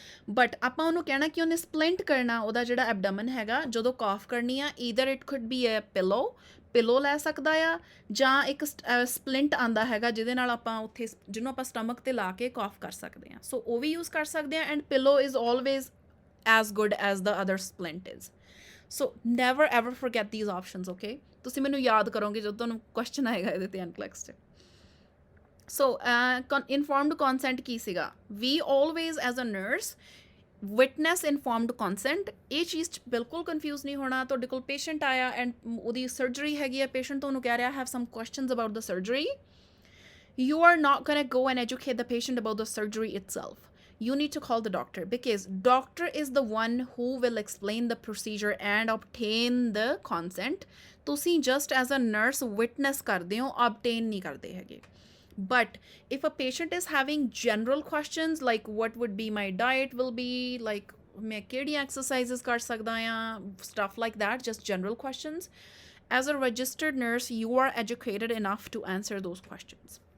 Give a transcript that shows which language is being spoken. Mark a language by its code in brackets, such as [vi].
[pa] But ਆਪਾਂ ਉਹਨੂੰ ਕਹਿਣਾ ਕਿ ਉਹਨੇ ਸਪਲਿੰਟ ਕਰਨਾ ਉਹਦਾ ਜਿਹੜਾ ਐਬਡਮਨ ਹੈਗਾ ਜਦੋਂ ਕਾਫ ਕਰਨੀ ਆ। [en] either it could be a pillow [pa] ਲੈ ਸਕਦਾ ਆ, ਜਾਂ ਇੱਕ ਸਪਲਿੰਟ ਆਉਂਦਾ ਹੈਗਾ ਜਿਹਦੇ ਨਾਲ ਆਪਾਂ ਉੱਥੇ ਜਿਹਨੂੰ ਆਪਾਂ ਸਟਮਕ 'ਤੇ ਲਾ ਕੇ ਕਾਫ ਕਰ ਸਕਦੇ ਹਾਂ। ਸੋ ਉਹ ਵੀ ਯੂਜ਼ ਕਰ ਸਕਦੇ ਹਾਂ। [en] And pillow is always as good as the other splint is. So never ever forget these options, okay? [pa] ਤੁਸੀਂ ਮੈਨੂੰ ਯਾਦ ਕਰੋਗੇ ਜਦੋਂ ਤੁਹਾਨੂੰ ਕੁਐਸਚਨ ਆਏਗਾ ਇਹਦੇ ਤੇ NCLEX 'ਚ। ਸੋ ਇਨਫੋਰਮਡ ਕੌਨਸੈਂਟ ਕੀ ਸੀਗਾ? [en] We always as a nurse witness informed consent. [pa] ਇਹ ਚੀਜ਼ 'ਚ ਬਿਲਕੁਲ ਕਨਫਿਊਜ਼ ਨਹੀਂ ਹੋਣਾ। ਤੁਹਾਡੇ ਕੋਲ ਪੇਸ਼ੈਂਟ ਆਇਆ ਐਂਡ ਉਹਦੀ ਸਰਜਰੀ ਹੈਗੀ ਆ, ਪੇਸ਼ੈਂਟ ਤੁਹਾਨੂੰ ਕਹਿ ਰਿਹਾ [en] Have some questions about the surgery, you are not going to go and educate the patient about the surgery itself. You need to call the doctor, because doctor is the one who will explain the procedure and obtain the consent. [pa] ਤੁਸੀਂ [en] just as a nurse witness [pa] ਕਰਦੇ ਹੋ, obtain ਨਹੀਂ ਕਰਦੇ ਹੈਗੇ। [en] But if a patient is having general questions like what would be my diet will be, like [pa] ਮੈਂ ਕਿਹੜੀਆਂ exercises ਕਰ ਸਕਦਾ ਹਾਂ, [en] stuff like that, just general questions, as a registered nurse you are educated enough to answer those questions.